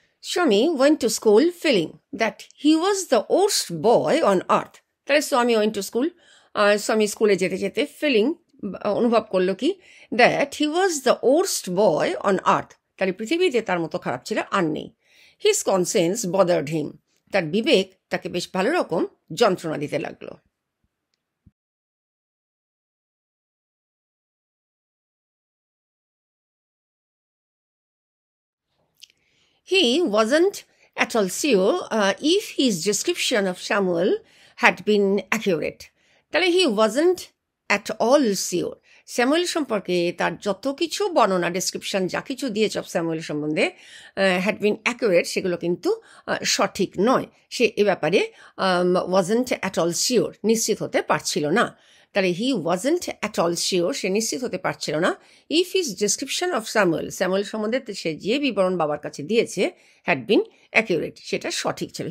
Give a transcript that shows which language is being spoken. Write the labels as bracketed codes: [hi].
[en] Swami went to school feeling that he was the worst boy on earth. [bn] তাহলে স্বামী [en] went to school, [bn] স্বামী স্কুলে যেতে যেতে ফিলিং অনুভব করলো কি, [en] that he was the worst boy on earth, [bn] তাহলে পৃথিবীতে তার মতো খারাপ ছিল আর নেই। [en] his conscience bothered him, [bn] তার বিবেক তাকে বেশ ভালো রকম যন্ত্রণা দিতে লাগলো। [en] He wasn't at all sure if his description of Samuel had been accurate. [bn] তাহলে [en] he wasn't at all sure. [bn] Samuel সম্পর্কে তার যত কিছু বর্ণনা ডেসক্রিপশন যা কিছু দিয়েছে স্যামুয়েল সম্বন্ধে [en] had been accurate [bn] সেগুলো কিন্তু সঠিক নয়। সে এ ব্যাপারে [en] wasn't at all sure, [bn] নিশ্চিত হতে পারছিল না। তাহলে [en] he wasn't at all sure, [bn] সে নিশ্চিত হতে পারছিল না [en] if his description of Samuel [bn] সম্বন্ধে সে যে বিবরণ বাবার কাছে দিয়েছে [en] had been accurate, [bn] সেটা সঠিক ছিল।